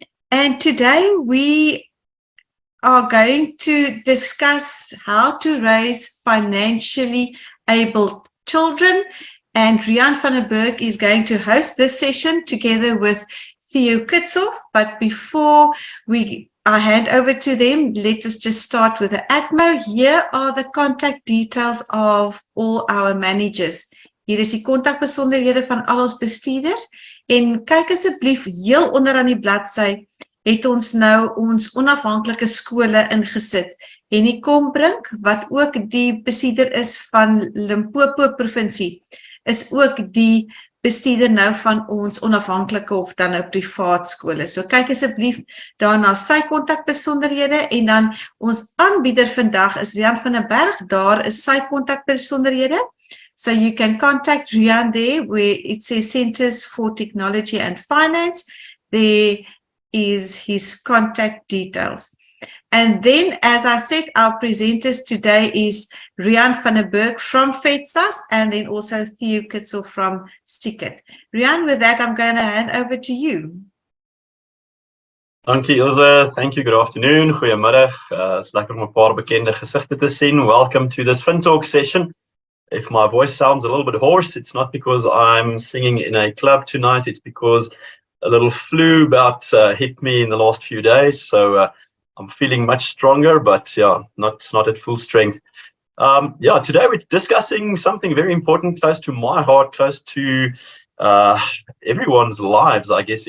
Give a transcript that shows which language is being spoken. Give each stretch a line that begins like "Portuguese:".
English: And today we are going to discuss how to raise financially able children. And Riaan van der Bergh is going to host this session together with Theo Kitshoff. But before I hand over to them, let us just start with the ATMO. Here are the contact details of all our managers.
Afrikaans: Hier is die kontakbesonderhede van al ons bestuurders. En kyk asseblief heel onder aan die bladsy, het ons nou ons onafhanklike skole ingesit. En die Kombrink, wat ook die bestuurder is van Limpopo provinsie, is ook die bestuurder nou van ons onafhanklike of dan nou privaat skole. So kyk asseblief daar na sy kontakbesonderhede en dan ons aanbieder vandag is Riaan van der Bergh. Daar is sy kontakbesonderhede.
English: So you can contact Riaan there where it says Centers for Technology and Finance. There is his contact details. And then, as I said, our presenters today is Riaan van der Bergh from FEDSAS and then also Theo Kitshoff from Sticitt. Riaan, with that, I'm going to hand over to you.
Afrikaans: Dankie
English: Ilse, thank you, good afternoon,
Afrikaans: goeiemiddag. It's lekker om 'n paar bekende gesigte te sien.
English: Welcome to this FinTalk session. If my voice sounds a little bit hoarse, it's not because I'm singing in a club tonight, it's because a little flu bout hit me in the last few days, so I'm feeling much stronger, but yeah, not at full strength. Today we're discussing something very important, close to my heart, close to everyone's lives, I guess.